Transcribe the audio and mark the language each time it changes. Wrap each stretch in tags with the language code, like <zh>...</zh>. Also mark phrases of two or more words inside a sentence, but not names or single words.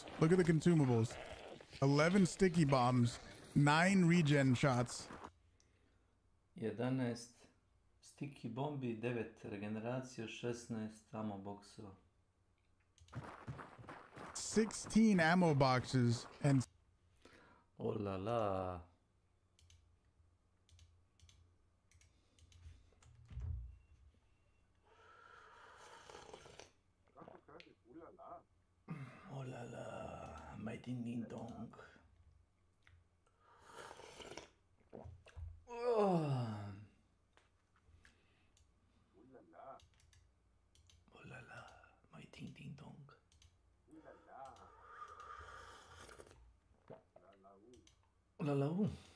<en>Look at the consumables. 11 sticky bombs, 9 regen shots.</en> <hr>11 sticky bombi, 9 regeneracija, 16 ammo boxova.</hr> <en>16 ammo boxes and oh la la. Oh la la, my ding ding dong. Oh la la, my ding ding dong. La la u.</en>